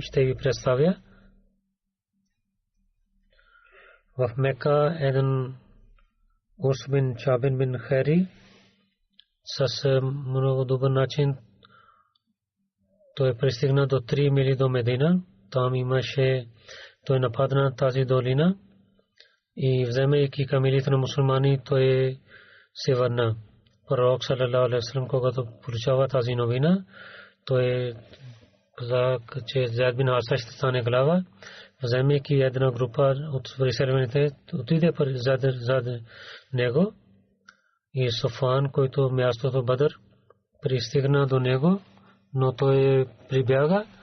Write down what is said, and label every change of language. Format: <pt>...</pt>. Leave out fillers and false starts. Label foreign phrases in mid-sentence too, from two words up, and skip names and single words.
<bg>Ще ви представя. В Мека един Урс бин Чабин бин Хайри с много добър начин той пристигна до 3 мили до Медина. Там имаше, той нападна тази долина и вземайки камилите на мусулмани, той се върна. Пророк</bg> <ar>صلى الله عليه وسلم,</ar> <bg>когато получава тази новина, той каза, че Зайд бин Харса ще стане глава. Вземайки една група от преселваните, отиде зад него и Софан, който мястото Бадър, пристигна до него, но той прибяга.</bg>